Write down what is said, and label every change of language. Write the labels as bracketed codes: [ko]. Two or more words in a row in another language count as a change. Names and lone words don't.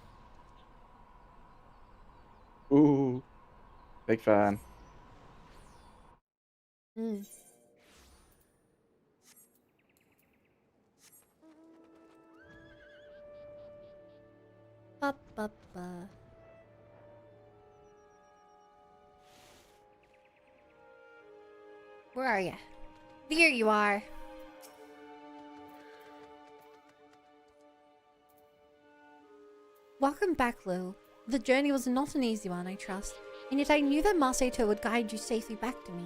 [en] Ooh. Big fan. Mm. Ba, ba, ba. Where are you? There you are. Welcome back, Lil. The journey was not an easy one, I trust, and yet I knew that Marseille would guide you safely back to me.